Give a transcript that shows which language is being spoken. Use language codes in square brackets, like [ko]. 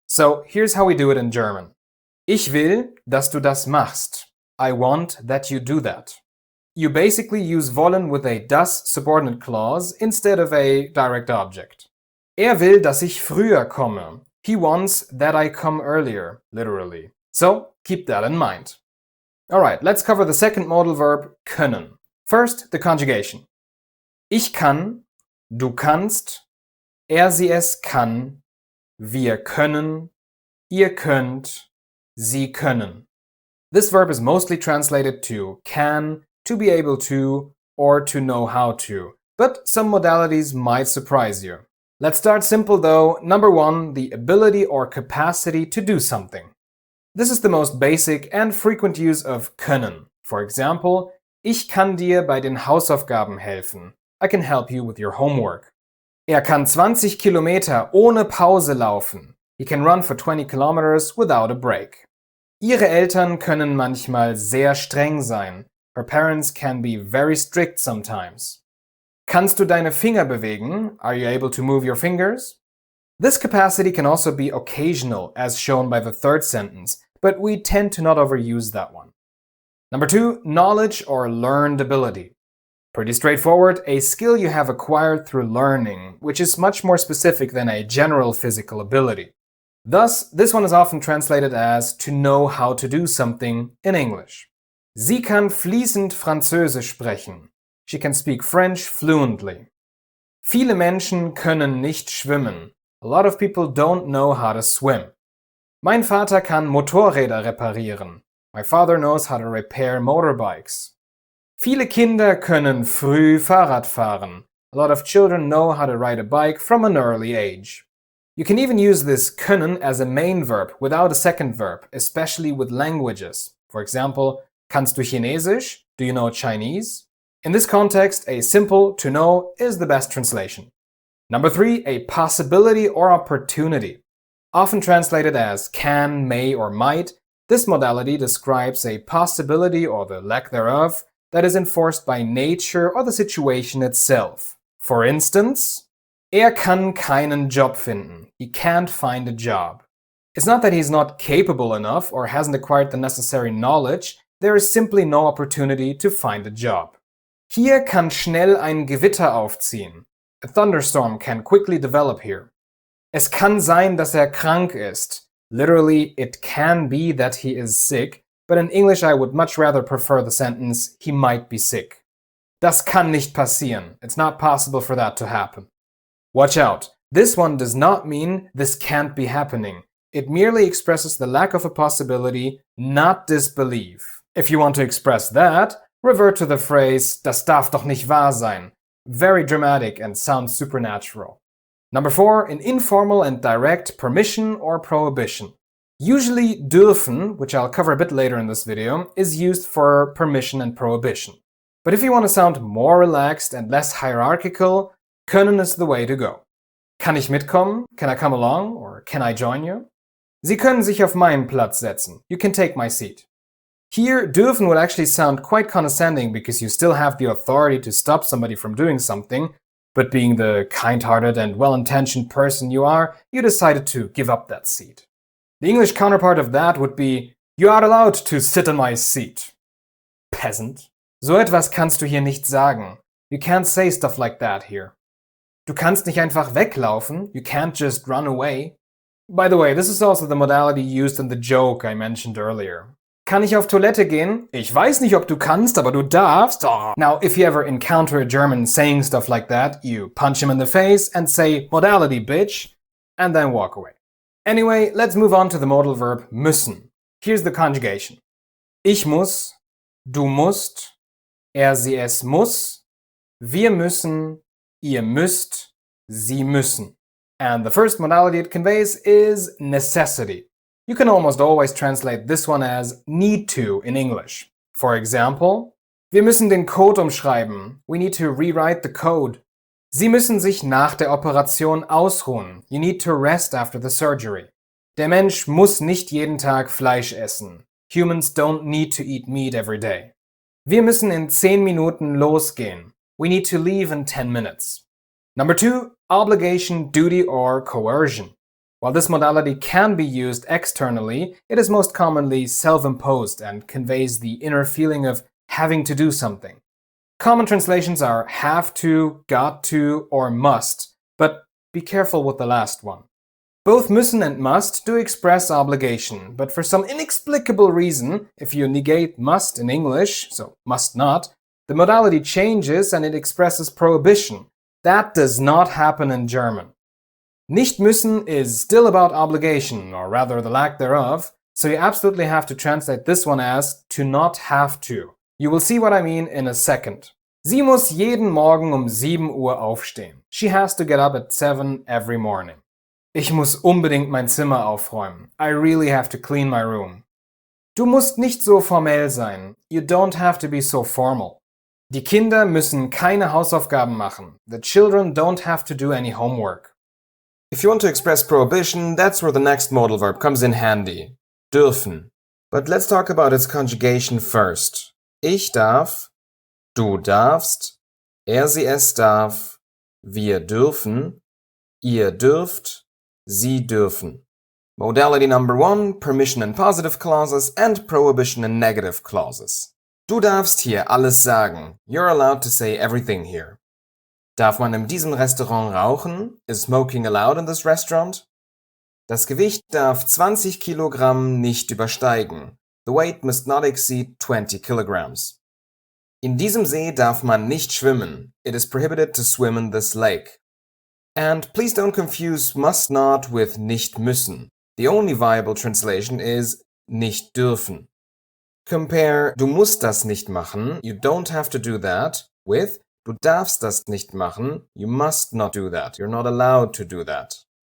[en] So here's how we do it in German. [de] Ich will, dass du das machst. [en] I want that you do that. You basically use wollen with a das subordinate clause instead of a direct object. [de] Er will, dass ich früher komme. [en] He wants that I come earlier, literally. So keep that in mind. Alright, let's cover the second modal verb, können. First, the conjugation. [de] Ich kann, du kannst, er sie es kann, wir können, ihr könnt, sie können. [en] This verb is mostly translated to can, to be able to, or to know how to, but some modalities might surprise you. Let's start simple though. Number 1, the ability or capacity to do something. This is the most basic and frequent use of können. For example, [de] ich kann dir bei den Hausaufgaben helfen. [en] I can help you with your homework. [de] Er kann 20 Kilometer ohne Pause laufen. [en] He can run for 20 kilometers without a break. [de] Ihre Eltern können manchmal sehr streng sein. [en] Her parents can be very strict sometimes. [de] Kannst du deine Finger bewegen? [en] Are you able to move your fingers? This capacity can also be occasional, as shown by the third sentence, but we tend to not overuse that one. Number 2, knowledge or learned ability. Pretty straightforward, a skill you have acquired through learning, which is much more specific than a general physical ability. Thus, this one is often translated as to know how to do something in English. [de] Sie kann fließend Französisch sprechen. [en] She can speak French fluently. [de] Viele Menschen können nicht schwimmen. [en] A lot of people don't know how to swim. [de] Mein Vater kann Motorräder reparieren. [en] My father knows how to repair motorbikes. [de] Viele Kinder können früh Fahrrad fahren. [en] A lot of children know how to ride a bike from an early age. You can even use this können as a main verb without a second verb, especially with languages. For example, [de] kannst du Chinesisch? [en] Do you know Chinese? In this context, a simple to know is the best translation. Number 3, a possibility or opportunity. Often translated as can, may, or might, this modality describes a possibility or the lack thereof that is enforced by nature or the situation itself. For instance, [de] er kann keinen Job finden. [en] He can't find a job. It's not that he's not capable enough or hasn't acquired the necessary knowledge, there is simply no opportunity to find a job. [de] Hier kann schnell ein Gewitter aufziehen. [en] A thunderstorm can quickly develop here. [de] Es kann sein, dass krank ist. [en] Literally, it can be that he is sick, but in English I would much rather prefer the sentence, he might be sick. [de] Das kann nicht passieren. [en] It's not possible for that to happen. Watch out. This one does not mean this can't be happening. It merely expresses the lack of a possibility, not disbelief. If you want to express that, revert to the phrase, [de] das darf doch nicht wahr sein. [en] Very dramatic and sounds supernatural. Number 4, an informal and direct permission or prohibition. Usually dürfen, which I'll cover a bit later in this video, is used for permission and prohibition. But if you want to sound more relaxed and less hierarchical, können is the way to go. [de] Kann ich mitkommen? [en] Can I come along? Or can I join you? [de] Sie können sich auf meinen Platz setzen. [en] You can take my seat. Here, dürfen would actually sound quite condescending because you still have the authority to stop somebody from doing something, but being the kind-hearted and well-intentioned person you are, you decided to give up that seat. The English counterpart of that would be, you are allowed to sit on my seat. Peasant. [de] So etwas kannst du hier nicht sagen. [en] You can't say stuff like that here. [de] Du kannst nicht einfach weglaufen. [en] You can't just run away. By the way, this is also the modality used in the joke I mentioned earlier. [de] Kann ich auf Toilette gehen? Ich weiß nicht, ob du kannst, aber du darfst. [en] Oh. Now, if you ever encounter a German saying stuff like that, you punch him in the face and say, modality, bitch, and then walk away. Anyway, let's move on to the modal verb müssen. Here's the conjugation. [de] Ich muss, du musst, er sie es muss, wir müssen, ihr müsst, sie müssen. [en] And the first modality it conveys is necessity. You can almost always translate this one as need to in English. For example, [de] wir müssen den Code umschreiben. [en] We need to rewrite the code. [de] Sie müssen sich nach der Operation ausruhen. [en] You need to rest after the surgery. [de] Der Mensch muss nicht jeden Tag Fleisch essen. [en] Humans don't need to eat meat every day. [de] Wir müssen in 10 Minuten losgehen. [en] We need to leave in 10 minutes. Number 2, obligation, duty, or coercion. While this modality can be used externally, it is most commonly self-imposed and conveys the inner feeling of having to do something. Common translations are have to, got to, or must, but be careful with the last one. Both müssen and must do express obligation, but for some inexplicable reason, if you negate must in English, so must not, the modality changes and it expresses prohibition. That does not happen in German. Nicht müssen is still about obligation, or rather the lack thereof, so you absolutely have to translate this one as to not have to. You will see what I mean in a second. [de] Sie muss jeden Morgen 7 Uhr aufstehen. [en] She has to get up at 7 every morning. [de] Ich muss unbedingt mein Zimmer aufräumen. [en] I really have to clean my room. [de] Du musst nicht so formell sein. [en] You don't have to be so formal. [de] Die Kinder müssen keine Hausaufgaben machen. [en] The children don't have to do any homework. If you want to express prohibition, that's where the next modal verb comes in handy. Dürfen. But let's talk about its conjugation first. [de] Ich darf, du darfst, sie es darf, wir dürfen, ihr dürft, sie dürfen. [en] Modality number 1, permission in positive clauses and prohibition in negative clauses. [de] Du darfst hier alles sagen. [en] You're allowed to say everything here. [de] Darf man in diesem Restaurant rauchen? [en] Is smoking allowed in this restaurant? [de] Das Gewicht darf 20 Kilogramm nicht übersteigen. [en] The weight must not exceed 20 kilograms. [de] In diesem See darf man nicht schwimmen. [en] It is prohibited to swim in this lake. And please don't confuse must not with nicht müssen. The only viable translation is nicht dürfen. Compare [de] du musst das nicht machen, [en] you don't have to do that, with [de] du darfst das nicht machen, [en] you must not do that, you're not allowed to do that.